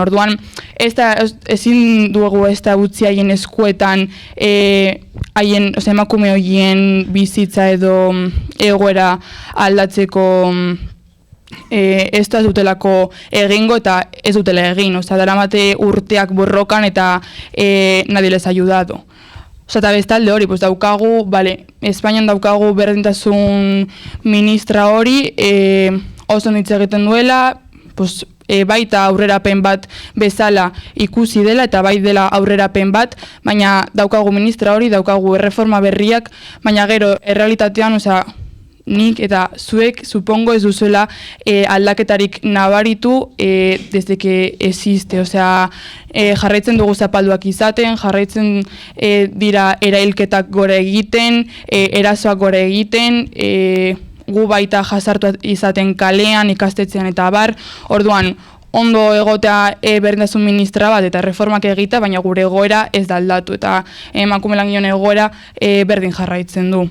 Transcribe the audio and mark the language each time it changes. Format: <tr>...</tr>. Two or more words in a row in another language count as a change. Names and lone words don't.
<eu>Orduan, ezin dugu ez da utzi haien eskuetan emakume horien bizitza edo egoera aldatzeko ez da dutelako egingo eta ez dutela egin, daramate urteak borrokan eta</eu> <es>nadie les ha ayudado.</es> <eu>Eta bestalde hori, daukagu, Espainian daukagu berdintasun ministra hori, oso hitz egiten duela, baita aurrerapen bat bezala ikusi dela eta bai dela aurrerapen bat, baina daukagu ministra hori, daukagu erreforma berriak, baina gero errealitatean, nik eta zuek, supongo ez duzuela aldaketarik nabaritu</eu> <es>desde que existe,</es> <eu>jarraitzen dugu zapalduak izaten, jarraitzen dira erailketak gora egiten, erasoak gora egiten, gu baita jasartu izaten kalean, ikastetzean eta bar. Orduan, ondo egotea berdintasun ministra bat eta reformak egita, baina gure egoera ez da aldatu eta emakume langileen egoera berdin jarraitzen du.</eu>